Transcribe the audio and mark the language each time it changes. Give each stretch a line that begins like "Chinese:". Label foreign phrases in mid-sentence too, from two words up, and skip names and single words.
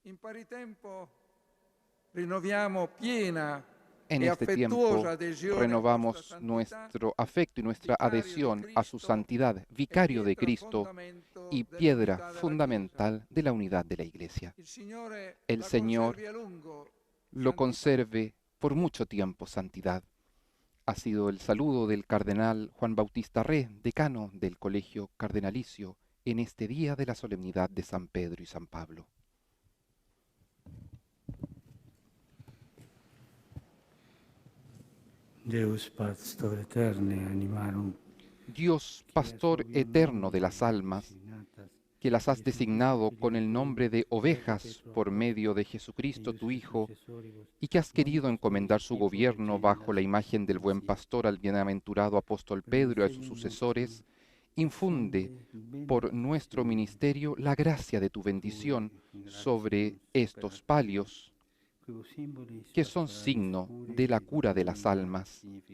Spanish: En este tiempo renovamos nuestro afecto y nuestra adhesión a su santidad, vicario de Cristo y piedra fundamental de la unidad de la Iglesia. El Señor lo conserve por mucho tiempo, santidad. Ha sido el saludo del cardenal Juan Bautista Re, decano del Colegio Cardenalicio, en este día de la solemnidad de San Pedro y San Pablo.
Latin: Deus pastor eterne animarum,
Spanish: Dios, pastor eterno de las almas, que las has designado con el nombre de ovejas por medio de Jesucristo tu Hijo, y que has querido encomendar su gobierno bajo la imagen del buen pastor al bienaventurado apóstol Pedro y a sus sucesores, infunde por nuestro ministerio la gracia de tu bendición sobre estos palios, que son signo de la cura de las almas.